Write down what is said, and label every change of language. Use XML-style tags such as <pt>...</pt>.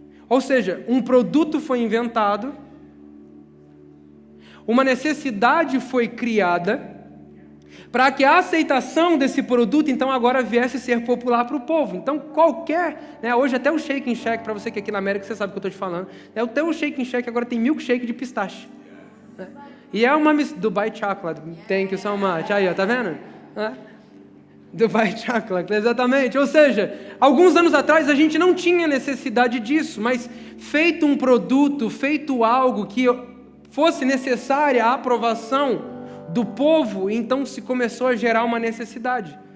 <pt>Ou seja, um produto foi inventado, uma necessidade foi criada para que a aceitação desse produto, então, agora viesse a ser popular para o povo. Então, qualquer... né, hoje até o Shake and Shake, para você que é aqui na América, você sabe o que eu estou te falando. Né, até o Shake and Shake agora tem milkshake de pistache. Né, e é uma...</pt> <en>Dubai Chocolate, thank you so much.</en> <pt>Aí, ó, tá vendo? Dubai Chocolate, exatamente. Ou seja, alguns anos atrás a gente não tinha necessidade disso, mas feito um produto, feito algo que fosse necessária a aprovação do povo, então se começou a gerar uma necessidade.</pt>